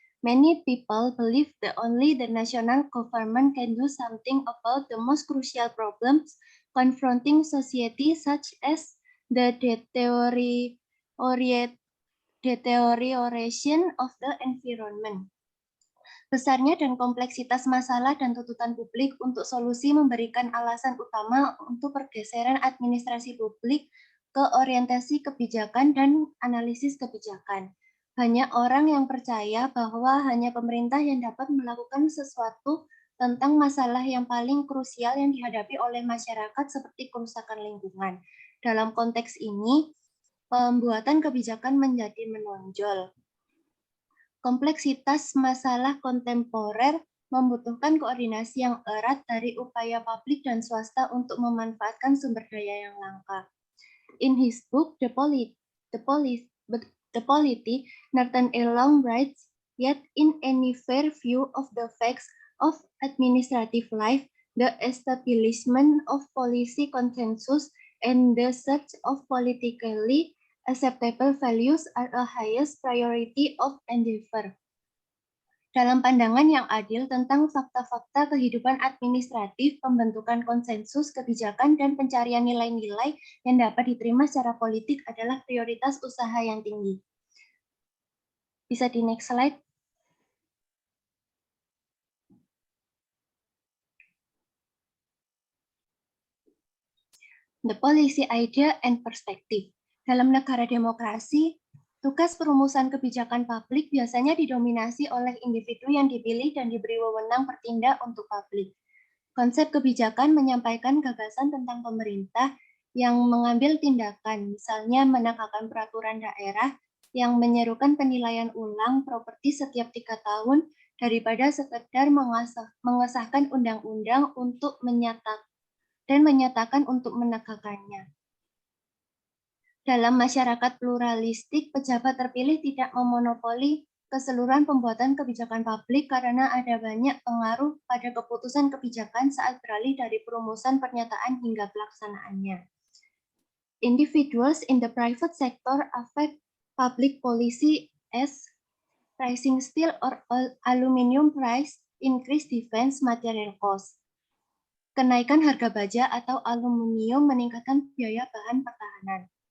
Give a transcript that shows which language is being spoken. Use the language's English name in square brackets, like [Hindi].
[English] Many people believe that only the national government can do something about the most crucial problems confronting society, such as the deterioration of the environment. [Indonesian] Besarnya dan kompleksitas masalah dan tuntutan publik untuk solusi memberikan alasan utama untuk pergeseran administrasi publik ke orientasi kebijakan dan analisis kebijakan. Banyak orang yang percaya bahwa hanya pemerintah yang dapat melakukan sesuatu tentang masalah yang paling krusial yang dihadapi oleh masyarakat seperti kerusakan lingkungan. Dalam konteks ini, pembuatan kebijakan menjadi menonjol. Kompleksitas masalah kontemporer membutuhkan koordinasi yang erat dari upaya publik dan swasta untuk memanfaatkan sumber daya yang langka. [English] In his book, The Polity, Norton A. Long writes, Yet in any fair view of the facts of administrative life, the establishment of policy consensus and the search of politically acceptable values are a highest priority of endeavor. [Indonesian] Dalam pandangan yang adil tentang fakta-fakta kehidupan administratif, pembentukan konsensus, kebijakan, dan pencarian nilai-nilai yang dapat diterima secara politik adalah prioritas usaha yang tinggi. Bisa di next slide. [English] The policy idea and perspective. [Indonesian] Dalam negara demokrasi, tugas perumusan kebijakan publik biasanya didominasi oleh individu yang dipilih dan diberi wewenang bertindak untuk publik. Konsep kebijakan menyampaikan gagasan tentang pemerintah yang mengambil tindakan, misalnya menegakkan peraturan daerah yang menyerukan penilaian ulang properti setiap 3 tahun daripada sekedar mengesahkan undang-undang untuk menyatakan untuk menegakkannya. Dalam masyarakat pluralistik, pejabat terpilih tidak memonopoli keseluruhan pembuatan kebijakan publik karena ada banyak pengaruh pada keputusan kebijakan saat beralih dari perumusan pernyataan hingga pelaksanaannya. [English] Individuals in the private sector affect public policy as rising steel or aluminium price increase defense material cost. [Indonesian] Kenaikan harga baja atau aluminium meningkatkan biaya bahan pertahanan.